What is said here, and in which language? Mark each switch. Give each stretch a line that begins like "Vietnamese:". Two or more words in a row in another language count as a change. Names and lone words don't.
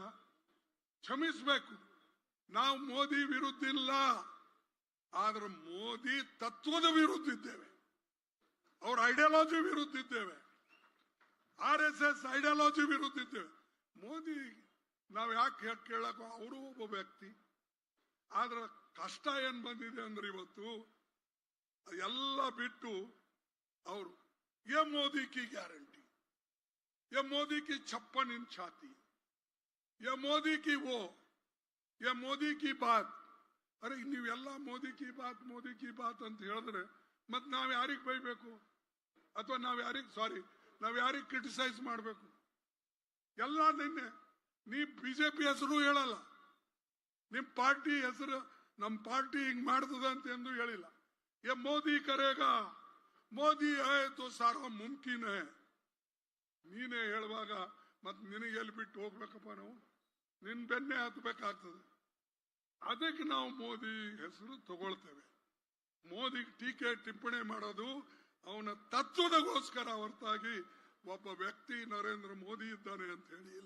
Kannada: ಕ್ಷಮಿಸ್ಬೇಕು, ನಾವು ಮೋದಿ ವಿರುದ್ಧ ಇಲ್ಲ, ಆದ್ರೆ ಮೋದಿ ತತ್ವದ ವಿರುದ್ಧ ಇದ್ದೇವೆ, ಅವ್ರ ಐಡಿಯಾಲಜಿ ವಿರುದ್ಧ ಇದ್ದೇವೆ, RSS ಐಡಿಯಾಲಜಿ ವಿರುದ್ಧ ಇದ್ದೇವೆ. ಮೋದಿ ನಾವ್ ಯಾಕೆ ಕೇಳಕ್, ಅವರು ಒಬ್ಬ ವ್ಯಕ್ತಿ. ಆದ್ರ ಕಷ್ಟ ಏನ್ ಬಂದಿದೆ ಅಂದ್ರೆ ಇವತ್ತು ಎಲ್ಲ ಬಿಟ್ಟು ಅವರು
Hindi: ये मोदी की गारंटी, ये मोदी की 56 इंच छाती, ये मोदी की वो, ये मोदी की बात,
Kannada: ಅರೆ ನೀವೆಲ್ಲ
Hindi: मोदी की बात
Kannada: ಅಂತ ಹೇಳಿದ್ರೆ ಮತ್ ನಾವ್ ಯಾರಿಗ್ ಬೈಬೇಕು ಅಥವಾ ನಾವ್ ಯಾರಿಗ್ ಕ್ರಿಟಿಸೈಸ್ ಮಾಡ್ಬೇಕು? ಎಲ್ಲ ನಿನ್ನೆ ನೀ ಬಿಜೆಪಿ ಹೆಸರು ಹೇಳಲ್ಲ, ನಿಮ್ ಪಾರ್ಟಿ ಹೆಸರು ನಮ್ ಪಾರ್ಟಿ ಹಿಂಗ್ ಮಾಡ್ತದ ಅಂತ ಎಂದು ಹೇಳಿಲ್ಲ.
Hindi: ये मोदी करेगा, ಮೋದಿ है तो सारा मुमकिन है
Kannada: ನೀನೇ ಹೇಳುವಾಗ ಮತ್ ನಿನಗೆ ಎಲ್ಲಿ ಬಿಟ್ಟು ಹೋಗ್ಬೇಕಪ್ಪ? ನಾವು ನಿನ್ ಬೆನ್ನೆ ಹತ್ಬೇಕಾಗ್ತದೆ. ಅದಕ್ಕೆ ನಾವು ಮೋದಿ ಹೆಸರು ತಗೊಳ್ತೇವೆ. ಮೋದಿ ಟೀಕೆ ಟಿಪ್ಪಣಿ ಮಾಡೋದು ಅವನ ತತ್ವದಗೋಸ್ಕರ ಹೊರತಾಗಿ ಒಬ್ಬ ವ್ಯಕ್ತಿ ನರೇಂದ್ರ ಮೋದಿ ಇದ್ದಾನೆ ಅಂತ ಹೇಳಿ ಇಲ್ಲ.